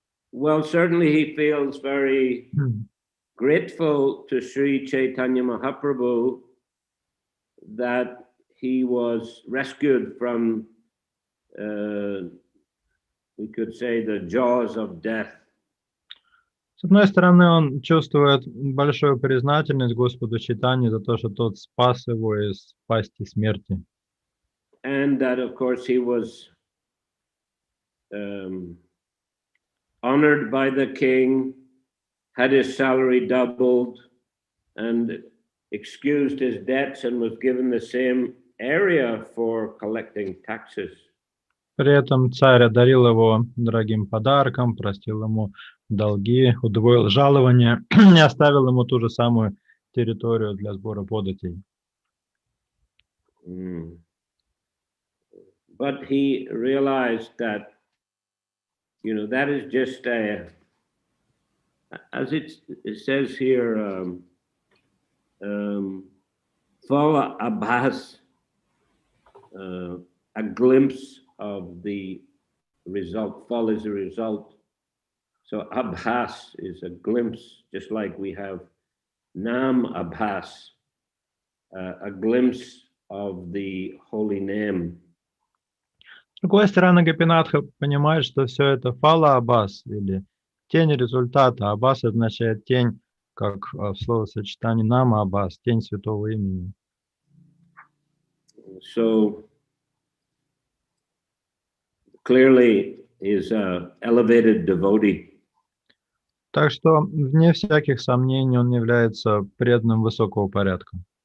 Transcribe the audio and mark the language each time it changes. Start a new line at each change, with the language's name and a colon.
English: Well, certainly he feels very grateful to Sri Chaitanya Mahaprabhu that he was rescued from, we could say, the jaws of death.
Russian: С одной стороны, он чувствует большую признательность Господу Чайтанье за то, что тот спас его из пасти смерти.
English: And that, of course, he was honored by the king, had his salary doubled, and excused his debts, and was given the same area for collecting taxes.
Russian: При этом царь одарил его дорогим подарком, простил ему долги, удвоил жалование и оставил ему ту же самую территорию для сбора податей.
English: But he realized that, you know, that is just a, as it says here, Fala Abbas, a glimpse of the result. Fal is a result. So Abhas is a glimpse, just like we have Nam Abhas, a glimpse of the holy name.
Russian: С другой стороны, Гопинатха понимает, что все это фала аббас, или тень результата. Аббас означает тень, как в словосочетании нама аббас, тень святого имени.
English: So clearly is an elevated devotee.
Russian: Так что, вне всяких сомнений, он является преданным высокого порядка.